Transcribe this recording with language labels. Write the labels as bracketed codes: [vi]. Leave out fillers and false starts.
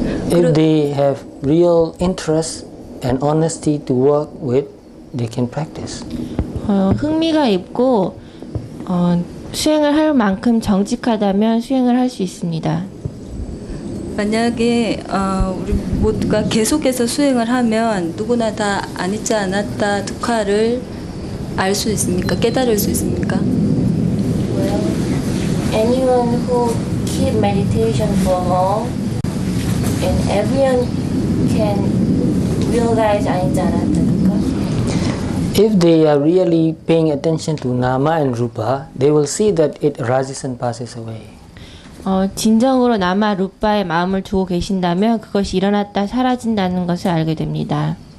[en] If they have real interest and honesty to work with, they can practice. [ko] 흥미가 있고 수행을 할 만큼 정직하다면 수행을 할 수 있습니다. 만약에 우리 모두가 계속해서 수행을 하면 누구나 다 아니자 아나타 두카를 알 수 있습니까? 깨달을 수 있습니까? [en] Well, anyone who keep meditation for long, and everyone can realize anicca anatta dukkha. If they are really paying attention to nama and rupa, they will see that it arises and passes away. [ko] 진정으로 나마 루파에 마음을 두고 계신다면 그것이 일어났다 사라진다는 것을 알게 됩니다.